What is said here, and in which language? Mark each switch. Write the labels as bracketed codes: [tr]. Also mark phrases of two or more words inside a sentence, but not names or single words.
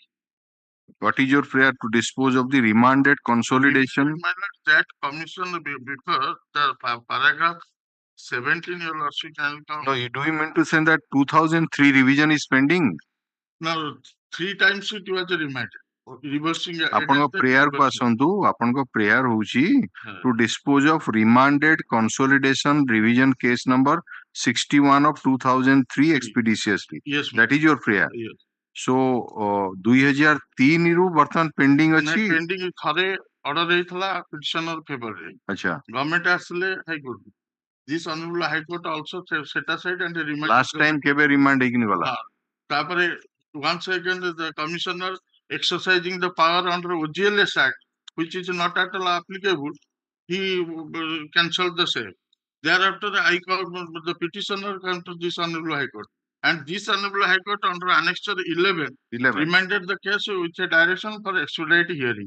[en] What is your prayer to dispose of the remanded consolidation? that commission before the paragraph 17 your lordship can come. No, do you mean to say that 2003 revision is pending? No, 3 times it was remanded. Reversing [or] ଆପଣଙ୍କ ପ୍ରେୟାର କୁ ଆସନ୍ତୁ ଆପଣଙ୍କ ପ୍ରେୟାର ହଉଛି [en] to dispose of remanded consolidation revision case number 61 of 2003 expeditiously. Yes, that is your prayer. Yes. [or] So 2003 ରୁ ବର୍ତ୍ତମାନ ପେଣ୍ଡିଂ ଅଛି. ପେଣ୍ଡିଂ ଥରେ ଅର୍ଡର ହେଇଥିଲା ପିଟିସନର ଫେଭରରେ. ଆଚ୍ଛା. ଗଭର୍ଣ୍ଣମେଣ୍ଟ ଆସିଲେ ହାଇକୋର୍ଟ. [en] This honorable high court also set aside and remand. Last time [or] କେବେ ରିମାଣ୍ଡ ହେଇକିନି ଗଲା? [en] ତାପରେ once again the commissioner exercising the power under OGLS Act, which is not at all applicable, he cancelled the same. Thereafter, the petitioner came to this honorable high court, and this honorable high court under annexure 11 remanded the case with a direction for expedite hearing.